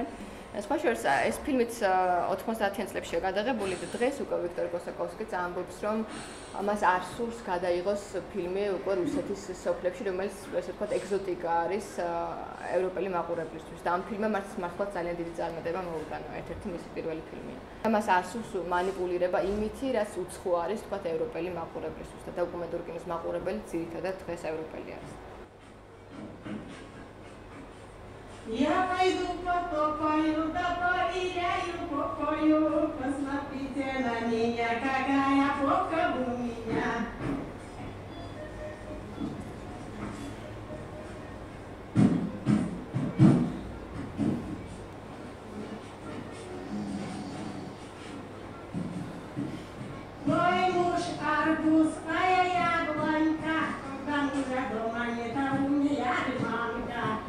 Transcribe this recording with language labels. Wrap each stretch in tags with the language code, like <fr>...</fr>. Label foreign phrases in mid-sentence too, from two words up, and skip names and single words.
<ka>სხვა შორის ეს ფილმიც 90-იან წლებშია გადაღებული და დღეს უკვე ვიქტორ კოსაკოვსკიც ამბობს, რომ მას არ სურს გადაიღოს ფილმი უკვე რუსეთის სოფლებში, რომელიც ესე ვთქვათ ეგზოტიკა არის ევროპელი მაყურებლისთვის და ამ ფილმმა მართლა ძალიან დიდი წარმატება მოუტანა, ერთ-ერთი მისი პირველი ფილმია. მას არ სურს манипуლირება იმითი, რაც უცხო არის ვთქვათ ევროპელი მაყურებლისთვის და დოკუმენტური კინოს маყურებელი ძირითადად დღეს ევროპელი არის.</ka> <ru>Я пойду потопаю, да потеряю покою, посмотрите на меня, какая попка у меня. Мой муж арбуз, а я яблонька, когда мужа дома нет, а у меня лимонка.</ru>